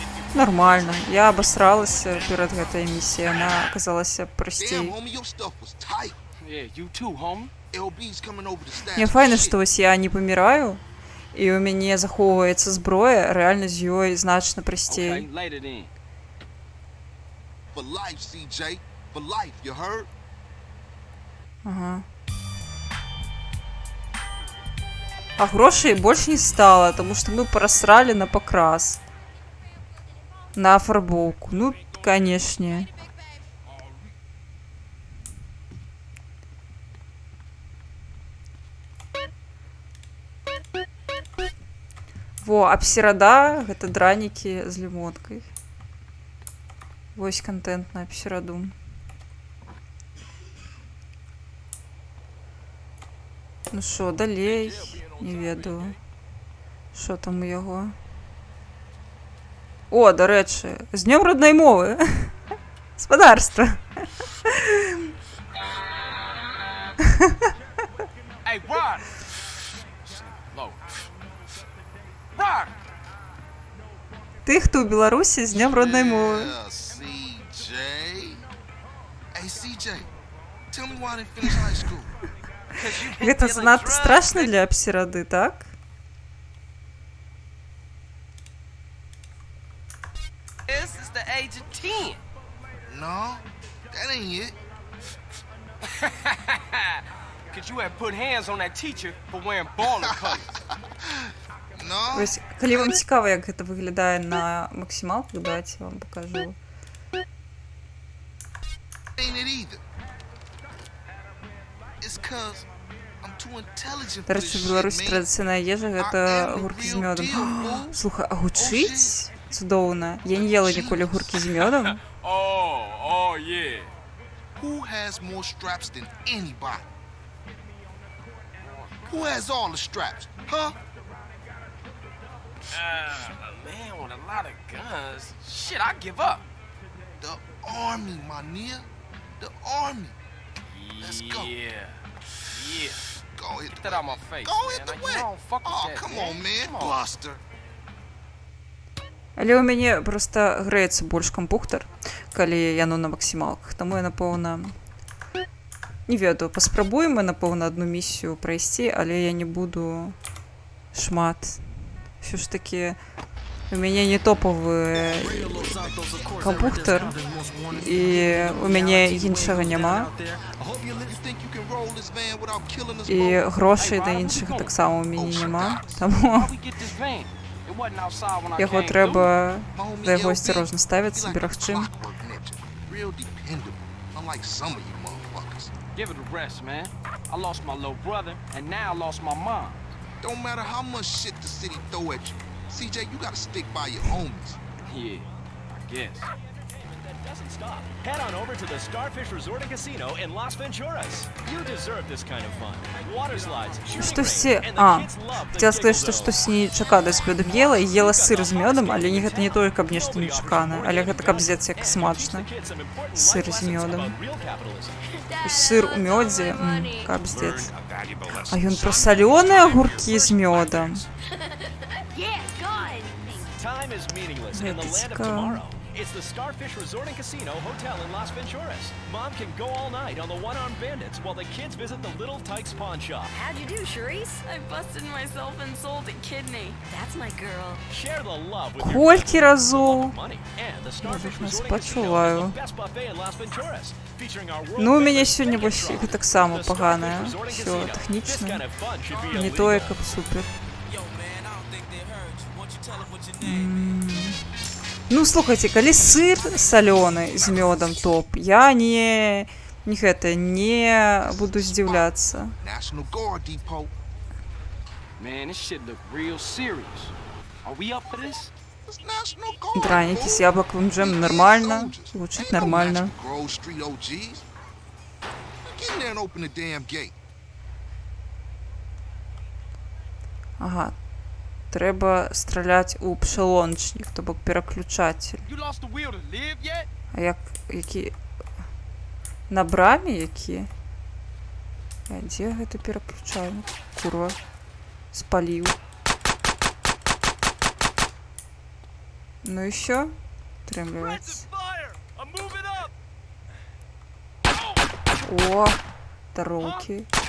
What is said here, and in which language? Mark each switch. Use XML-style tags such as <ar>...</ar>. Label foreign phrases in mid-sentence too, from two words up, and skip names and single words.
<ru>Нормально.</ru> <be>Я обосралася перед гэтай місіяй, яна аказалася прасцей.</be> <en>homie, your stuff was tight. Yeah, you too, homie. LB's coming over to stash.</en> <be>Мне файна, што вось я не паміраю, і ў мяне захоўваецца зброя, рэальна з ёй значна прасцей.</be> <en>Okay, later then. For life, CJ. For life, you heard?</en> <be>Ага. А грошей больш не стала, таму што мы прасралі на пакрас. На афарбоўку. Ну, канешне. Во, абсерада гэта дранікі з лімонкай. Вось контент на абсераду.</be> <uk>Ну шо, далей? Не ведаю. Що там у яго? О, до речі, з днем родної мови. Господарство.</uk> <en>Hey, Rod! Low. Rod!</en> <uk>Тих, хто у Білорусі, з днем родної мови.</uk> <en>Yeah, CJ. Hey, CJ. Tell me why I didn't finish high school.</en> <be>Гэта занадто страшно для абсерады, так?</be> <en>This is the age of 10. No, that ain't it. Cause you had put hands on that teacher for wearing baller colors. No.</en> <be>Ось, калі вам цікава, як гэта выглядае на максімалках,</be> <ru>давайте я вам покажу.</ru> <en>Ain't it either. It's 'cause I'm too intelligent</en> <uk>До</uk> <en>for</en> <uk>речі,</uk> <en>this</en> <uk>в Білорусі</uk> <en>shit, man.</en> <uk>традиційна їжа –</uk> <be>гэта гуркі з мёдом. Слухай, а гучыць? Цудоўна. Я не ела ніколі гуркі з мёдом.</be> <en>Oh, yeah. Who has more straps than anybody? Who has all the straps? Huh? A man with a lot of guns. Shit, I give up. The army, my nigga. The army. Let's go. Yeah. Go hit Get the that out my face, Go man. hit the You wet. don't fuck with Oh, that, come man. on, man. Come on. Buster.</en> <be>Але ў мяне проста грэецца больш кампухтар, калі яно на максімалках. Таму я, напэўна, не ведаю, паспрабуем мы, напэўна, адну місію прайсці, але я не буду шмат. Ўсё ж такі, у мяне не топавы кампухтар, і у мяне іншага няма. І грошай да іншага таксама у мяне няма. Таму яго трэба да яго асцярожна ставіцца, берагчы.</be> <en>Real dependable, unlike some of you motherfuckers. Give it a rest, man. I lost my little brother, and now I lost my mom. Don't matter how much shit the city throw at you. CJ, you gotta stick by your homies. Yeah, I guess. Doesn't stop. Head on over to the Starfish Resort and Casino in Las Venturas. You deserve this kind of fun. Water slides, shooting</en> <be>Штосьці...</be> <en>range, and the</en> <be>А,</be> <en>kids love the</en> <be>хацела сказаць,</be> <en>Giggle</en> <be>што</be> <en>Zone.</en> <be>штосьці нечаканае з мёдам ела, і ела сыр з мёдам, але гэта не тое, каб нешта нечаканае, але гэта кабздец як смачна. Сыр з мёдам. Сыр у мёдзе, кабздец. А ён пра салёныя агуркі з мёдам.</be> <en>Time is meaningless in the land of tomorrow. It's the Starfish Resort and Casino Hotel in Las Venturas. Mom can go all night on the one-armed bandits while the kids visit the Little Tykes pawn shop. How'd you do, Charisse? I busted myself and sold a kidney. That's my girl. Share the love with your</en> <be>Колькі разоў?</be> <en>money. And the Starfish</en> <be>Нас</be> <en>Resort and Casino is</en> <be>пачуваю.</be> <en>the best buffet in Las Venturas, featuring our world</en> <be>Ну, у мяне</be> <en>famous</en> <be>сёння</be> <en>bacon</en> <be>вось</be> <en>truck.</en> <be>таксама</be> <en>The</en> <be>паганае.</be> <en>Starfish Resort and</en> <ru>Всё</ru> <en>Casino. This</en> <be>тэхнічна.</be> <en>kind of fun should be</en> <be>Не</be> <en>illegal.</en> <be>тое, каб супер. Ну, слухайце, калі сыр салёны з мёдам топ, я не гэта, не буду здзіўляцца.</be> <en>National Guard Depot. Man, this shit look real serious. Are we up for this? It's National Guard.</en> <be>Дранікі з яблокавым джемом нормально, гучыць нормально.</be> <en>Grove Street OGs. Get in there and open the damn gate.</en> <be>Ага. Трэба страляць у пшалончнік, то бок пераключатель.</be> <en>You lost the will to live yet?</en> <be>А як, які... На браме які? А дзе гэты пераключальнік? Курва. Спаліў.</be> <uk>Ну і що?</uk> <be>атрымліваецца. О, тароўкі.</be>